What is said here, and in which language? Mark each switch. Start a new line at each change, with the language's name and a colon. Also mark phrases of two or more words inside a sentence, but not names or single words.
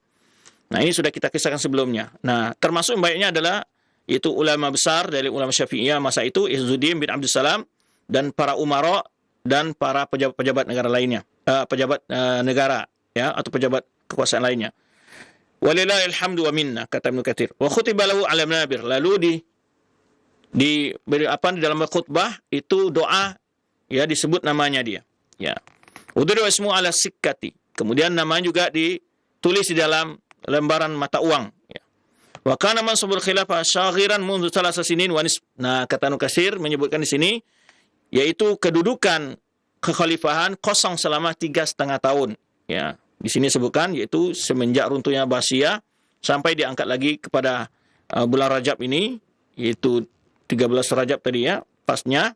Indonesian: Nah, ini sudah kita kisahkan sebelumnya. Nah, termasuk baiknya adalah itu ulama besar dari ulama Syafi'iyah masa itu, Izzuddin bin Abdul Salam, dan para umara dan para pejabat-pejabat negara lainnya, pejabat negara, ya, atau pejabat kekuasaan lainnya.
Arabic: ولله الحمد والمنة, kata Ibnu Katsir. وخطب له على المنابر,
Indonesian: lalu di dalam khutbah itu doa, ya, disebut namanya dia, ya.
Arabic: وضرب اسمه على السكة,
Indonesian: kemudian namanya juga ditulis di dalam lembaran mata uang, ya.
Arabic: وكان منصب الخلافة شاغرا منذ ثلاث سنين ونصف.
Indonesian: Nah, kata Ibnu Katsir menyebutkan di sini yaitu kedudukan kekhalifahan kosong selama 3,5 tahun, ya. Di sini sebutkan yaitu semenjak runtuhnya Abbasiyah sampai diangkat lagi kepada bulan Rajab ini, yaitu 13 Rajab tadi, ya, pasnya.